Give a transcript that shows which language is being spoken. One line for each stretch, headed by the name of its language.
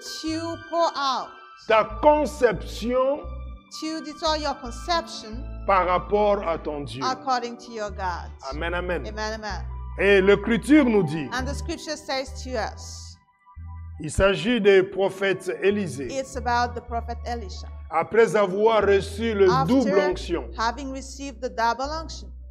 English: to pour out,
French: ta conception
English: to destroy your conception
French: par rapport à ton Dieu.
English: according to your God.
French: Amen, amen.
English: Amen, amen.
French: Et l'Écriture nous dit,
English: And the scripture says to us,
French: il s'agit des prophètes Élisée.
English: it's about the prophet Elisha.
French: Après avoir reçu le double onction,
English: After having received the double unction,